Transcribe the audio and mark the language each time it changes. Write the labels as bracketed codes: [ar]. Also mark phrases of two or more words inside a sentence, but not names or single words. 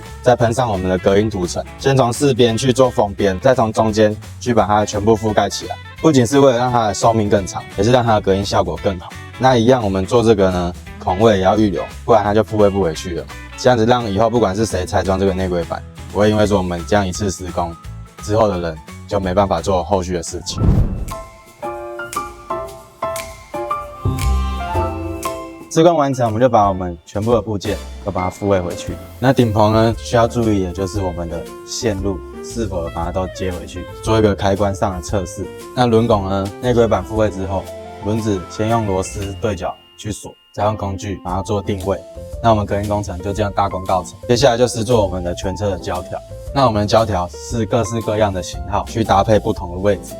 [zh] 再噴上我們的隔音塗層，先從4邊去做封邊，再從中間去把它全部覆蓋起來。不僅是為了讓它的壽命更長，也是讓它的隔音效果更好。那一樣，我們做這個呢，孔位也要預留，不然它就復位不回去了。這樣子讓以後不管是誰拆裝這個內規版，不會因為說我們這樣一次施工之後的人就沒辦法做後續的事情。施工完成，我們就把我們全部的部件都把它復位回去。那頂棚呢，需要注意的就是我們的線路是否把它都接回去，做一個開關上的測試。那輪拱呢，內規版復位之後，輪子先用螺絲對角去鎖，再用工具把它做定位。那我們隔音工程就這樣大功告成。接下來就是做我們的全車的膠條。那我們的膠條是各式各樣的型號，去搭配不同的位置。